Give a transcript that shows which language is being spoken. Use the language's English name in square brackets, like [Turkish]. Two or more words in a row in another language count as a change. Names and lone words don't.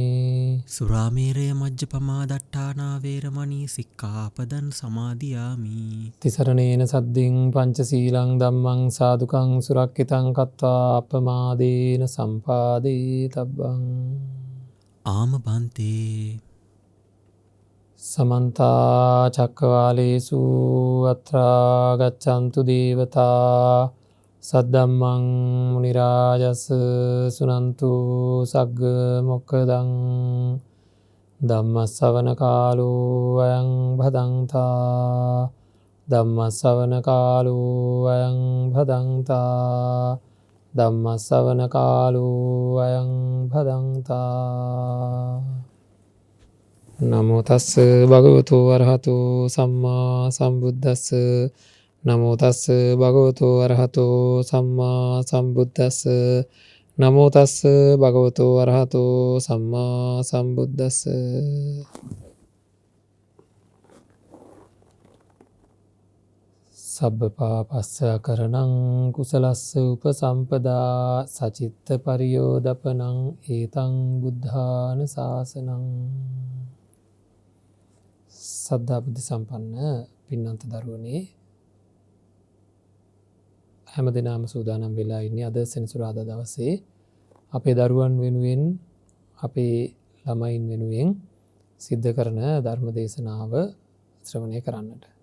[Pali] සුරාමේරය මජ්ජපමා දට්ඨානා වේරමණී සික්ඛාපදං සමාදියාමි තිසරණේන සද්දින් පංචශීලං ධම්මං සාදුකං සුරක්ඛිතං කତ୍වා අපමාදේන සම්පාදේ තබ්බං. ආම බන්තේ සමන්ත චක්කවාලේසු අත්‍රා ගච්ඡන්තු දේවතා සද්දම්මං මුනි රාජස් සුනන්තු සග්ග මොක්ඛදං ධම්ම ශ්‍රවණ කාලෝ අයං භදංතා ධම්ම ශ්‍රවණ කාලෝ අයං භදංතා ධම්ම ශ්‍රවණ කාලෝ අයං භදංතා. නමෝ තස්ස භගවතු වරහතෝ සම්මා සම්බුද්දස්ස. නමෝ තස්ස භගවතු වරහතෝ සම්මා සම්බුද්දස්ස. නමෝ තස්ස භගවතු වරහතෝ සම්මා සම්බුද්දස්ස. සබ්බ පාපස්ස කරණං කුසලස්ස උපසම්පදා සචිත්ත පරියෝදපනං ඒතං බුද්ධාන ශාසනං. [Sinhala] සද්ධා බුද්ධ සම්පන්න පින්වන්ත දරුවනේ, හැම දිනම සූදානම් වෙලා ඉන්නේ අද සෙනසුරාදා දවසේ අපේ දරුවන් වෙනුවෙන්, අපේ ළමයින් වෙනුවෙන් සිද්ධ කරන ධර්ම දේශනාව ශ්‍රවණය කරන්නට.